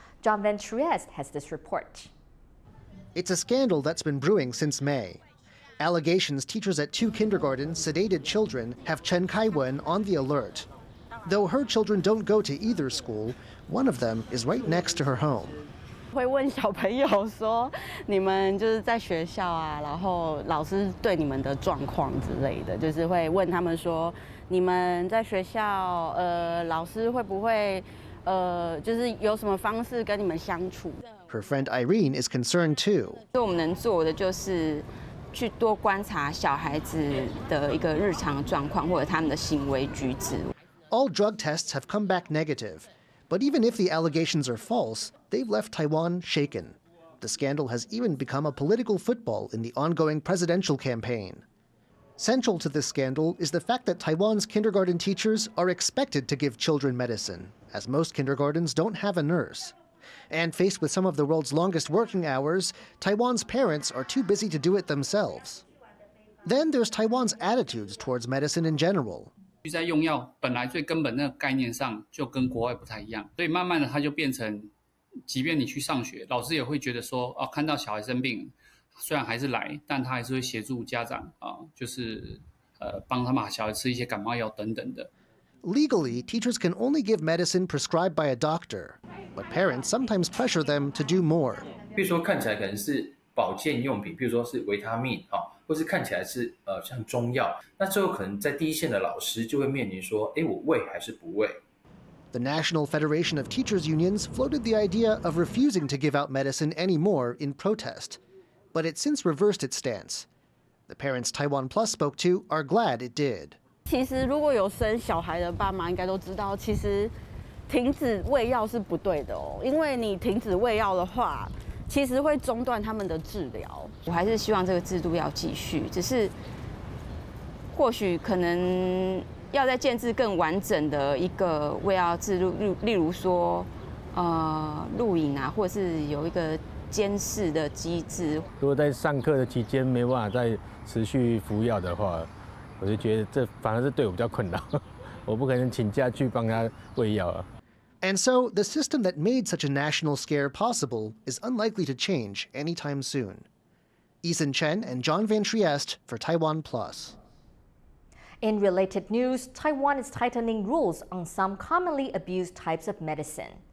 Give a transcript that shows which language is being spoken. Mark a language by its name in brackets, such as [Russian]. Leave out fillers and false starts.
[English] John Van Trieste has this report. It's a scandal that's been brewing since May. Allegations teachers at 2 kindergartens sedated children have Chen Kai-wen on the alert. Though her children don't go to either school, one of them is right next to her home. [Chinese] 会问小朋友说，你们就是在学校啊，然后老师对你们的状况之类的，就是会问他们说，你们在学校，老师会不会，就是有什么方式跟你们相处？ [English] Her friend Irene is concerned too. [Chinese] 我们能做的就是去多观察小孩子的一个日常状况或者他们的行为举止。 [English] All drug tests have come back negative. But even if the allegations are false, they've left Taiwan shaken. The scandal has even become a political football in the ongoing presidential campaign. Central to this scandal is the fact that Taiwan's kindergarten teachers are expected to give children medicine, as most kindergartens don't have a nurse. And faced with some of the world's longest working hours, Taiwan's parents are too busy to do it themselves. Then there's Taiwan's attitudes towards medicine in general. [Chinese] 在用药本来最根本那个概念上就跟国外不太一样，所以慢慢的它就变成，即便你去上学，老师也会觉得说，看到小孩生病，虽然还是来，但他还是会协助家长就是帮他把小孩吃一些感冒药等等的。 [English] Legally, teachers can only give medicine prescribed by a doctor, but parents sometimes pressure them to do more. [Chinese] 比如说看起来可能是保健用品，比如说是维他命或是看起来是像中药，那最后可能在第一线的老师就会面临说，我喂还是不喂？ [English] The National Federation of Teachers Unions floated the idea of refusing to give out medicine anymore in protest, but it's since reversed its stance. The parents TaiwanPlus spoke to are glad it did. [Chinese] 其实如果有生小孩的爸妈应该都知道，其实停止喂药是不对的哦，因为你停止喂药的话。其实会中断他们的治疗。我还是希望这个制度要继续，只是或许可能要再建制更完整的一个喂药制度，例如说录影啊，或者是有一个监视的机制。如果在上课的期间没办法再持续服药的话，我就觉得这反而是对我比较困扰。我不可能请假去帮他喂药啊。 [English] And so, the system that made such a national scare possible is unlikely to change anytime soon. Eason Chen and John Van Trieste for TaiwanPlus. In related news, Taiwan is tightening rules on some commonly abused types of medicine.